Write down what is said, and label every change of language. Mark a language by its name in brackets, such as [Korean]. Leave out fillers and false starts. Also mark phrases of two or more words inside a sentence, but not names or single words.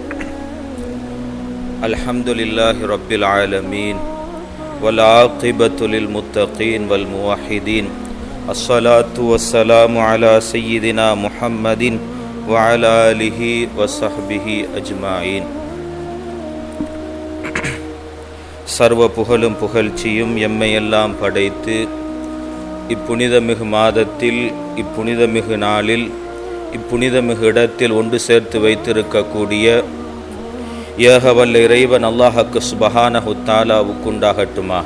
[Arabic] الحمد لله رب العالمين والعاقبة للمتقين والموحدين. الصلاة والسلام على سيدنا محمد وعلى آله وصحبه أجمعين. [Tamil] சர்வ புகழும் புகழ்ச்சியும் எம்மையெல்லாம் படைத்து இப்புனிதமிகு மாதத்தில் இப்புனிதமிகு நாளில் இப்புனிதமிகு இடத்தில் ஒன்று சேர்த்து வைத்திருக்கக்கூடிய ஏகவல்ல இறைவன் அல்லாஹ்வுக்கு [Arabic] سبحانه تعالى [Tamil] உண்டாகட்டுமாக.